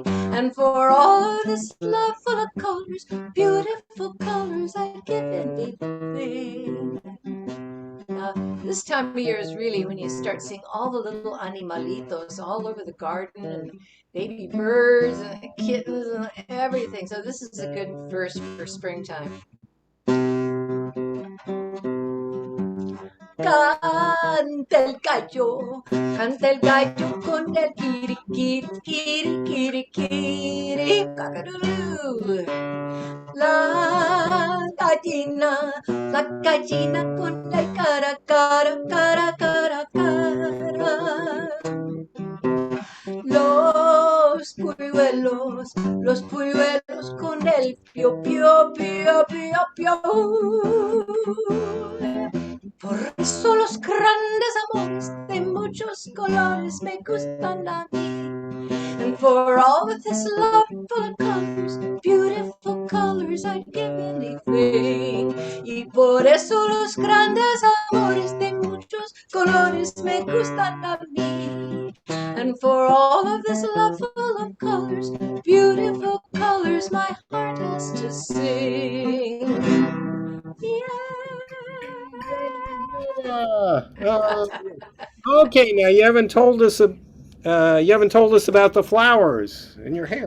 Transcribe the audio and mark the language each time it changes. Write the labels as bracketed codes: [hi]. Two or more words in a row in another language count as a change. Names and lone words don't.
[en] And for all of this love full of colors, beautiful colors, I'd give anything. Now, this time of year is really when you start seeing all the little animalitos all over the garden and baby birds and kittens and everything. So this is a good verse for springtime. [es] Canta el gallo con el kiri, kiri, kiri, kiri, kiri, [en] cock-a-doodle-doo. [es] La gallina con el cara, cara, cara, cara, cara. Los polluelos con el pio, pio, pio, pio, pio. Por eso los grandes amores de muchos colores me gustan a mí. [en] And for all of this love full of colors, beautiful colors, I'd give anything. [es] Y por eso los grandes amores de muchos colores me gustan a mí. [en] And for all of this love full of colors, beautiful colors, my heart has to sing. okay, now you haven't told us about the flowers in your hair.